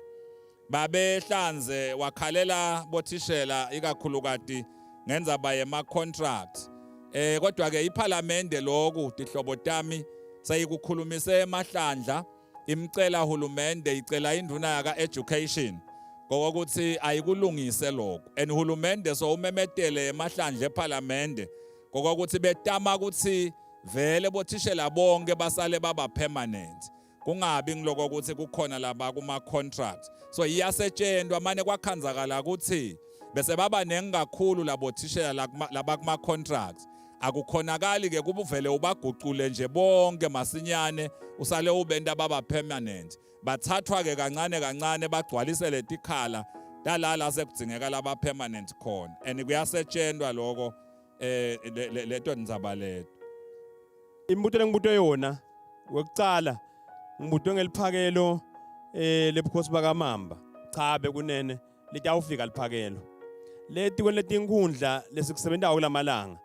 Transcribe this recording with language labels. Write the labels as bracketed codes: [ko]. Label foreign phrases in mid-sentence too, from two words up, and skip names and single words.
[ss] Babehlanze wakhalela bothishela ikakhulukati ngendzaba yema contract. Kodwa ke iParliamente lokhu tihlobo tami sayikukhulumise emahlandla, imcela uhulumende, icela induna yaka education ngokuthi ayikulungise lokho. And uhulumende so umemetele emahlandla eParliamente ngokuthi betama ukuthi vele bothishela bonke basale baba permanent, kungabi ngiloko ukuthi kukhona laba kuma contract. So iyasetshenzwa manje kwakhanzakala ukuthi bese baba nengakhulu labothishela laba kuma contracts, akukhonakali ke kubuvele ubaguqule nje bonke masinyane usale ubenta baba permanent. Bathathwa ke kancane kancane bagcwalise letikhala dalala sekudzingeka laba permanent khona, and kuyasetshenzwa lokho leto ndzaba leto. Imbuto lengibuto yona wekucala ngibutwe ngeliphakelo lebukhosi bakaMamba. Cha bekunene litawufika liphakelo leti kwenetinkhundla lesikusebentayo kulamalanga.